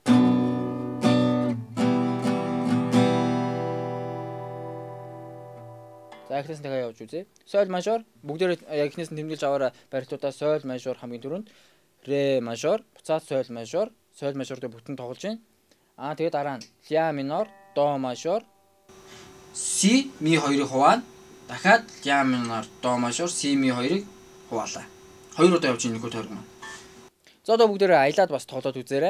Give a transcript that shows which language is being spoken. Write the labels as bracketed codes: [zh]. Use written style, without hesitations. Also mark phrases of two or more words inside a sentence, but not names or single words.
[mn] За эхнээс нь дахиад явж үзье. Соль мажор бүгдээрээ яг эхнээс нь тэмдэглэж аваарай. Барилтуудаа соль мажор хамгийн түрүүнд, ре мажор, буцаад соль мажор дээр бүтэн тоглож байна. Тэгээд дараа нь ля минор, до мажор, си ми хоёрыг хуваана. Дахиад ля минор, до мажор, си ми хоёрыг хуваалаа. Хоёр удаа явж энэхүү тойрог маань. За одоо бүгдээрээ аялаад бас тоглоод үзээрэй.